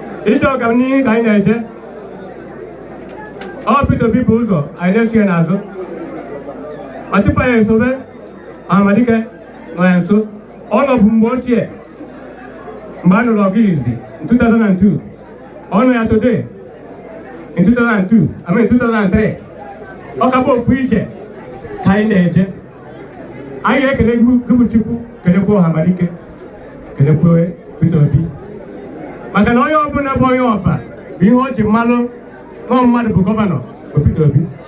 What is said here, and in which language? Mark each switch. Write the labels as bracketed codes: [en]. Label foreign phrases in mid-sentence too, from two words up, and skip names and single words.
[ig] Ije ọganihu ka anyị na-eje. Ọ Peter Obi bụ ụzọ, anyị na-eso ya n'azụ. Ma tupu anyị esobe, Amadike nọ ya nso. Ọ nọbụ mgbe ochie, mgbe a nụrụ ọgụ izizi, [en] in two thousand and two. [ig] Ọ nọ ya [en] today, in two thousand and two, I mean two thousand and three. [ig] Ọ ka bụ ofu ije ka anyị na-eje. Anyị ga-ekele gị bụ, gị bụ Chukwu, kelekwa Ọhamadike, kelekwa Peter Obi. Maka na onye ọbụla bụ onye ọba, bụ ihe o ji mmalụ nọọ mmadụ bụ gọvanọ, bụ Peter Obi.